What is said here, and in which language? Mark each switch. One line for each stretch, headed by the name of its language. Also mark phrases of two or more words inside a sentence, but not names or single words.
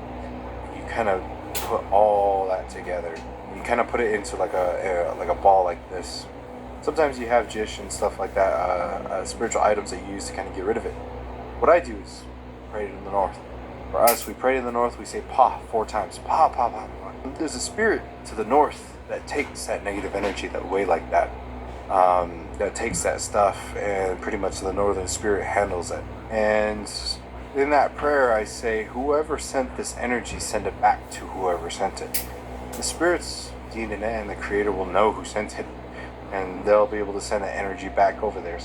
English: You kind of put all that together. You kind of put it into like a ball like this. Sometimes you have jish and stuff like that, spiritual items that you use to kind of get rid of it. What I do is pray it in the north. For us, we pray in the north, we say pa 4 times. Pa, pa, pa, pa. There's a spirit to the north that takes that negative energy that way like that. That takes that stuff, and pretty much the northern spirit handles it. And in that prayer I say, whoever sent this energy, send it back to whoever sent it. The spirits, DNA, and the creator will know who sent it, and they'll be able to send that energy back over there.